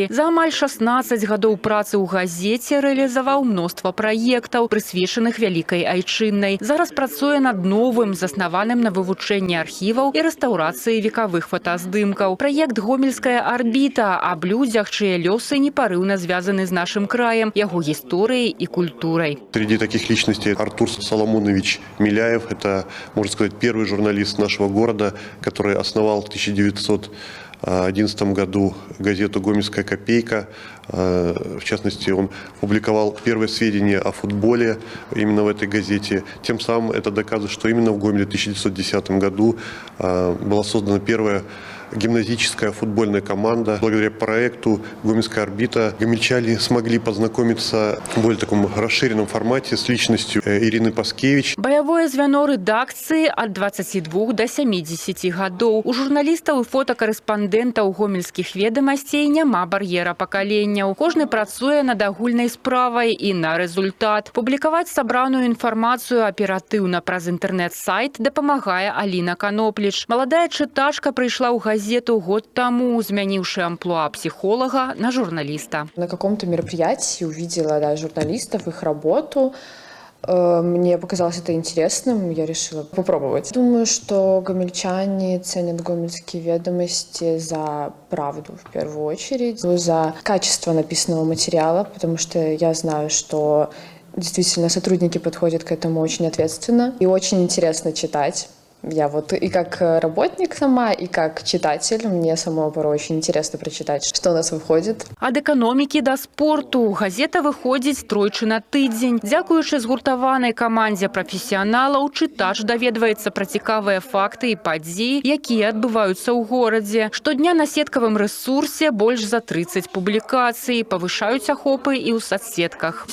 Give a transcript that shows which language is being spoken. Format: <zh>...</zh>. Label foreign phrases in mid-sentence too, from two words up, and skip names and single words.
<be>За амаль 16 гадоў працы ў газеце рэалізаваў мноства праектаў, прысвечаных вялікай айчыннай. Зараз працуе над новым, заснаваным на вывучэнні архіваў і рэстаўрацыі векавых фотаздымкаў. Праект «Гомельская арбіта» аб людзях, чые лёсы непарыўна звязаны з нашым краем, яго гісторыяй і культурай.</be> <ru>Среди таких личностей Артур Соломонович Миляев, это, можно сказать, первый журналист нашего города, который основал в 1911 году газету «Гомельская копейка». В частности, он публиковал первые сведения о футболе именно в этой газете. Тем самым это доказывает, что именно в Гомеле в 1910 году была создана первая гимназическая футбольная команда. Благодаря проекту «Гомельская орбита» гомельчане смогли познакомиться в более таком расширенном формате с личностью Ирины Паскевич.</ru> <be>Баявое звяно рэдакцыі ад 22 до 70 гадоў. У журналістаў і фотакарэспандэнтаў гомельскіх ведамасцей няма бар'ера пакаленняў. Кожны працуе над агульнай справай і на рэзультат. Публікаваць сабраную інфармацыю аператыўна праз інтэрнэт-сайт дапамагае Аліна Канопліч. Маладая чытачка прыйшла ў газету год тому, змяніўшы амплуа</be> <ru>психолога на журналиста. На каком-то мероприятии увидела журналистов, их работу. Мне показалось это интересным, я решила попробовать. Думаю, что гомельчане ценят гомельские ведомости за правду в первую очередь, за качество написанного материала, потому что я знаю, что действительно сотрудники подходят к этому очень ответственно и очень интересно читать. Я вот и как работник сама, и как читатель, мне самой порой очень интересно прочитать, что у нас выходит.</ru> <be>Ад эканомікі да спорту. Газета выходзіць тройчы на тыдзень. Дзякуючы згуртаванай камандзе прафесіяналаў, чытач даведваецца пра цікавыя факты і падзеі, якія адбываюцца ў горадзе. Штодня на сеткавым рэсурсе больш за 30 публікацый, павышаюць ахопы і ў сацсетках.</be>